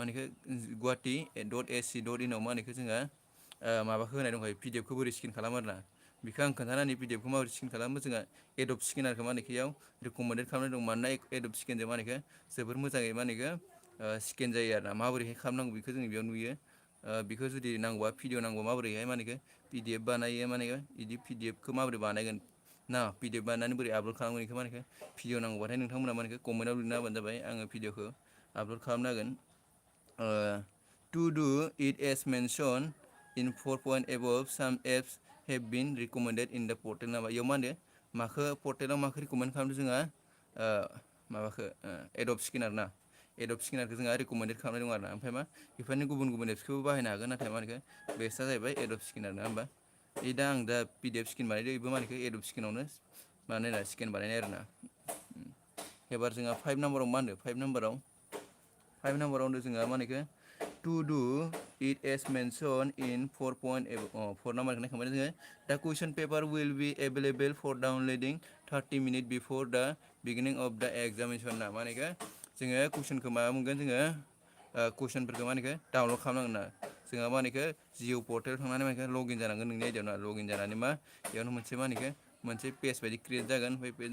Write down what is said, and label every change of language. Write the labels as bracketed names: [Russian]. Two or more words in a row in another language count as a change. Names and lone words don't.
[Bodo] होनोखो गुवाहाटि .ac.in आव मा होनोखो जोंहा माबाखौ होनाय दंखायो PDFखौ बोरै स्केन खालामो आरोना बेखौ आं खोन्थानानै PDFखौ माबोरै स्केन खालामो जोंहा एडब स्केनारखौ मा होनोखो इयाव रिकमेन्डेड खालामनाय दं मानोना एडब स्केनजों मा होनोखो जोबोर मोजाङै मा होनोखो स्केन जायो आरोना माबोरैहाय खालामनांगौ बेखौ जों बेयाव नुयो बेखौ जुदि नांगौबा भिडिअ नांगौबा माबोरैहाय मा होनोखो PDF बानायो मा होनोखो बिदि PDFखौ माबोरै बानायगोन ना PDF बानायनानै बोरै आपलड खालामगोन बेखौ मा होनोखो भिडिअ नांगौबाथाय नोंथांमोना मा होनोखो कमेन्टआव लिरना होबानो जाबाय आङो भिडिअखौ आपलड खालामना होगोन [English] to do it as mentioned in 4 point above some apps have been recommended in the portal [Bodo] नामा इयाव मा होनो माखो पर्टेलाव माखो रिकमेन्ड खालामदों जोंहा माबाखो एडब स्केनार ना एडब स्केनारखौ जोंहा रिकमेन्डेड खालामनाय दं आरोना ओमफ्राय मा बेफोरनि गुबुन एप्सखौबो बाहायनो हागोन नाथाय मा होनोखो बेस्टआ जाहैबाय एडब स्केनार नङा होमबा दा आं दा PDF स्केन बानायदों बेबो मा होनोखो एडब स्केनावनो बानायना स्केन बानायनाय आरोना एबार जोंहा 5 नाम्बाराव मा होनदों 5 नाम्बाराव होनदों जोंहा मा होनोखो [English] to do it as mention in 4 point [Bodo] 4 नाम्बारखौ नायखांबाय जोङो [English] the question paper will be available for downloading 30 minute before the beginning of the examination [Bodo] ना मा होनोखो जोङो कुइसनखौ माबा मोनगोन जोङो कुइसनफोरखौ मा होनोखो डाउनलड खालामनांगोन ना जोंहा मा होनोखो जिअ पर्टेल थांनानै मा होनोखो लगइन जानांगोन नोंनि आइडियाव ना लगइन जानानै मा बेयावनो मोनसे मा होनोखो मोनसे पेज बायदि क्रियेट जागोन ओमफ्राय पेज